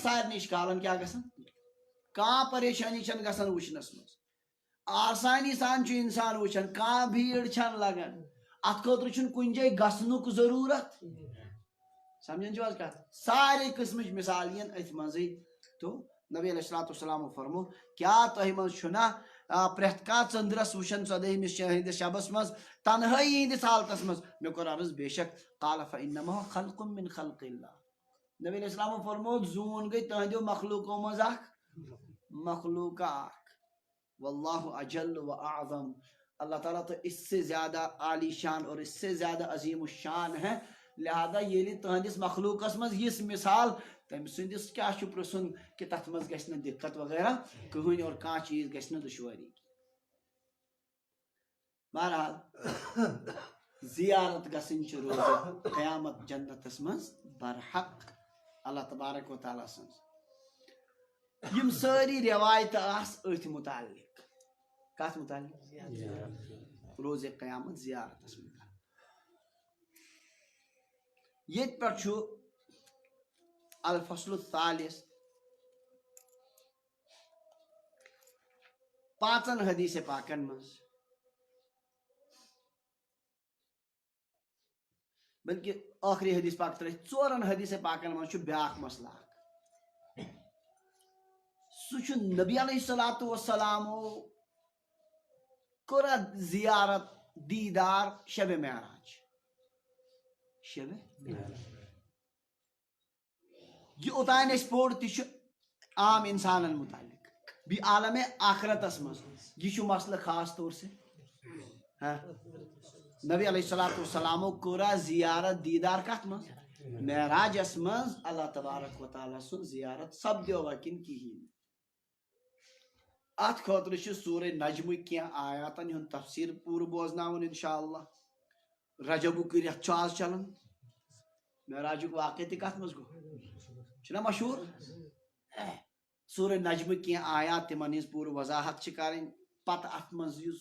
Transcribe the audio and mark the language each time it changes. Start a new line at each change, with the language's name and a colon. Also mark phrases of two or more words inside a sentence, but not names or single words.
Kashmiri: سارے کالن کیا گژھان کانٛہہ پریشانی چھن گژھان وچھنس مز آسانی سان چھُ انسان وچھان کانٛہہ بھیڑ چھن لگان ات خٲطرٕ چھُنہٕ کُنہِ جایہِ گژھنُک ضروٗرت سمجھان چھِو حظ کتھ سارے قسمٕچ مثال یِن أتھۍ منٛزٕے تو نبی
Arabic: علیہ الصلوۃ
Kashmiri: والسلام فرمو کیا تۄہہِ منٛز چھُنا پرٛٮ۪تھ کانٛہہ ژٔنٛدرس وٕچھان ژۄدہمِس ہٕنٛدِس شبس منٛز تنہٲیی ہٕنٛدِس حالتس منٛز مےٚ کوٚر عرض بے شک
Arabic: قال فإنما خلق من خلق اللہ
Kashmiri: نبی
Arabic: علیہ السلام
Kashmiri: فرمو زوٗن گٔے تُہنٛدیو مخلوٗقو منٛز اکھ مخلوق اکھ
Arabic: واللہ اجل و اعظم
Urdu: اللہ تعالیٰ تو اس سے زیادہ عالی شان اور اس سے زیادہ عظیم الشان ہے
Kashmiri: لہذا ییٚلہِ تُہنٛدِس مخلوقس منٛز یِژھ مثال تٔمۍ سٕنٛدِس کیٛاہ چھُ پرٛژھُن کہِ تتھ منٛز گژھِ نہٕ دِقت وغیرہ کٕہٕنۍ اور کانٛہہ چیٖز گژھِ نہٕ دُشوٲری بہرحال زیارت گژھٕنۍ چھِ روزِ قیامت جنتس منٛز برحق اللہ
Arabic: تبارک و تعالیٰ
Kashmiri: سٕنٛز یِم سٲری رٮ۪وایتہٕ آسہٕ أتھۍ متعلق کتھ متعلق روزِ قیامت زیارتس متعلق ییٚتہِ پٮ۪ٹھ چھُ الفصل الثالث پانٛژن حدیث پاکن منٛز بلکہ ٲخری حدیث پاک ترٲیِتھ ژورن حدیث پاکن منٛز چھُ بیٛاکھ مسلہٕ اکھ سُہ چھُ نبی
Arabic: علیہ الصلوۃ والسلامو
Kashmiri: کوٚر زیارت دیدار شب معراج شب یہ اوتان أسۍ پوٚر تہِ چھُ عام انسانن متعلق بیٚیہِ عالم آخرتس منٛز یہ چھُ مسلہٕ
Urdu: خاص طور سے
Kashmiri: نبی
Arabic: علیہ الصلوۃ والسلامو
Kashmiri: کوٚر زیارت دیدار کتھ منٛز معراجس منٛز اللہ
Arabic: تبارک و تعالیٰ
Kashmiri: سُنٛد زیارت سپدیو وکِنۍ کِہیٖنۍ ات خٲطرٕ چھُ سورہ نجمٕکۍ کینٛہہ آیاتن ہُنٛد تفسیٖر پوٗرٕ بوزناوُن
Arabic: انشاء اللہ
Kashmiri: رجبُک رٮ۪تھ چھُ آز چلان معراجُک واقعہ تہِ کتھ منٛز گوٚو چھُنہ مشہوٗر سورہ نجمٕکۍ کینٛہہ آیات تِمن ہٕنٛز پوٗرٕ وضاحت چھِ کرٕنۍ پتہٕ اتھ منٛز یُس